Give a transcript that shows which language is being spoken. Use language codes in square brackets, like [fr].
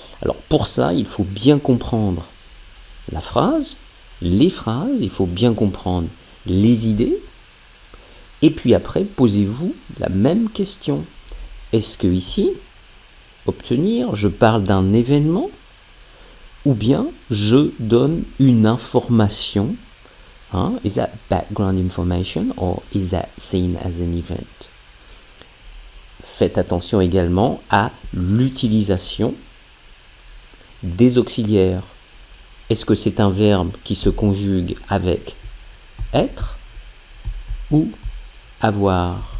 [fr] Alors pour ça, il faut bien comprendre la phrase, les phrases, il faut bien comprendre les idées, et puis après, posez-vous la même question. Est-ce que ici, obtenir, je parle d'un événement, ou bien je donne une information? [en] Is that background information or is that seen as an event? [fr] Faites attention également à l'utilisation des auxiliaires. Est-ce que c'est un verbe qui se conjugue avec être ou avoir?